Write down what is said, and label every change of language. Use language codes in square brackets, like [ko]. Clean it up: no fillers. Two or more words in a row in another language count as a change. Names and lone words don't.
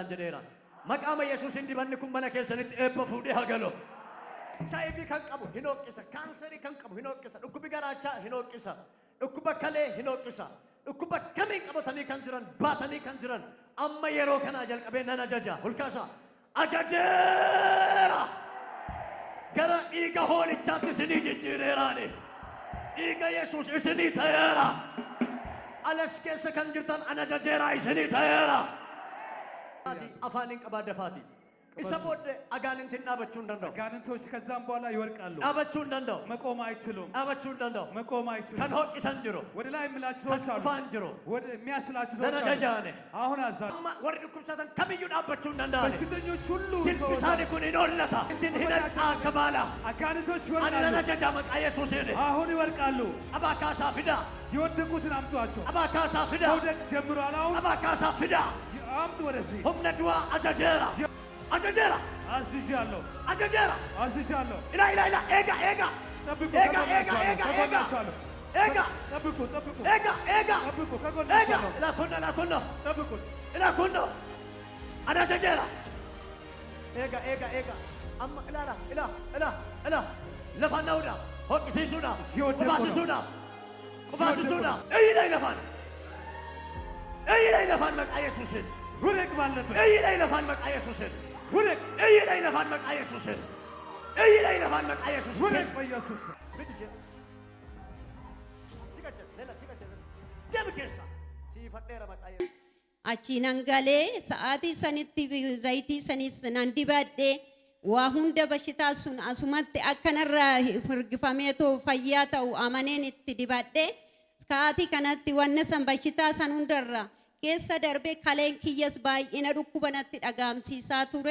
[om] jedheera maqaama Yesuusin dibanni kun mana keessanitti eebba fuudhee hagalo HIV kan qabu hin hooqqisa kaanserii kan qabu hin hooqqisa dhukkubi garaachaa hin hooqqisa dhukkuba kalee hin hooqqisa dhukkuba kamiin qabatanii kan jiran baatanii kan jiran amma yeroo kanaa jalqabee nan ajaja hulkaasa ajajeera gara dhiiga hoolichaatti isinii jijjiireeraani. Dhiiga Yesuus isinii ta'eera. Alas keessa kan jirtan ajajeera isinii ta'eera. Afaaniin qabaa dafaati. Isa booddee agaanintiin dhaabachuu hin danda'u. [am] አጋንንቶች ከዛም በኋላ ይወድቃሉ። [om] dhaabachuu hin danda'u. [am] መቆም አይችሉም። [om] dhaabachuu hin danda'u. [am] መቆም አይችሉም። [om] Kan hooqqisan jiru. [am] ወደ ላይ የሚላችሁ ሰዎች አሉ። [om] Qufaan jiru. [am] ወደ የሚያስላችሁ ሰዎች አሉ። [om] Nanajajaane. [am] አሁን አዛሉ። [om] Amma warri dhukkubsatan kamiyyuu dhaabbachuu hin danda'ani. [am] በሽተኞች ሁሉ [om] Jilbi isaanii kun hin hollata. Ittiin hidhachaa akka baala. [am] አጋንንቶች [om] Ani [am] ይወድቃሉ። [om] nanajaja maqaa Yesuusiin. [am] አሁን ይወድቃሉ። [om] Qabaa kaasaa fidaa. [am] የወደቁትን አምጧቸው። [om] Qabaa kaasaa fidaa. [am] መውደቅ ጀምሯል። አሁን [om] Qabaa kaasaa fidaa. [am] አምጡ ወደዚህ። [om] Humna du'aa ajajeera. Ajajeera. [am] አዝዣለሁ። [om] Ajajeera. [am] አዝዣለሁ። [om] Ila. Eega. [am] ጠብቁ። [om] Eega. [am] ከጎናችኋለሁ። [om] Eega. [am] ጠብቁ። [om] Eega. [am] ጠብቁ። ከጎናችኋለሁ። [om] Ila kunno. [am] ጠብቁት። [om] Ila kunno. Ana ajajeera. Eega. Amma ila. Lafaan na'uudhaaf. Hoqqisiisuudhaaf. Qubaasisuudhaaf. Eeyyiidha lafaan maqaa Yesuusin. [am] ውደቅ ባለበት [om] Eeyyiidha lafaan maqaa Yesuusin. [am] ውደቅ። [om] Eeyyiidha lafaan maqaa Yesuusin. Eeyyiidha lafaan maqaa Yesuusin. [am] ውደቅ በኢየሱስ ስም። [om] Deemi keessa. Siifadheera maqaa Yesuusin. Achi nan galee sa'aatii sanitti zayitii sanis nan dibadhee waa hunda bashitaa sun asumatti akkanarraa hirgifamee too fayyaa ta'u amaneen itti dibadhee sa'aatii kanatti wanna san bashitaa san hundarra keessa darbee kaleen kiyyas baay'ina dhukkubanatti dhagaamsiisaa ture.